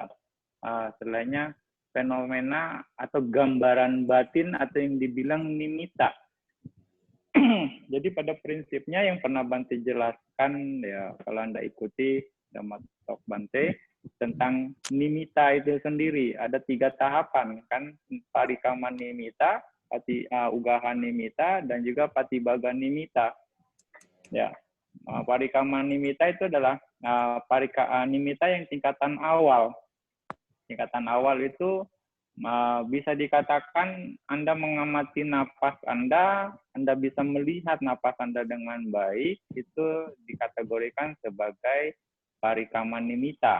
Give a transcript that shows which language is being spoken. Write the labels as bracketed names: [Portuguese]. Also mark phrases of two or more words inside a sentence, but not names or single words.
[Indonesian] Setelahnya fenomena atau gambaran batin atau yang dibilang nimitta. Jadi pada prinsipnya yang pernah Bante jelaskan, ya kalau Anda ikuti [English] Dhamma Talk [Indonesian] Bante, tentang nimitta itu sendiri. Ada 3 tahapan, kan? [Pali] Parikama nimitta, ugaha nimitta, [Indonesian] dan juga [Pali] patibhaga nimitta. [Indonesian] Ya, [Pali] parikama nimitta [Indonesian] itu adalah nimitta yang tingkatan awal. Tingkatan awal itu bisa dikatakan Anda mengamati napas Anda bisa melihat napas Anda dengan baik, itu dikategorikan sebagai [Pali] parikama nimitta.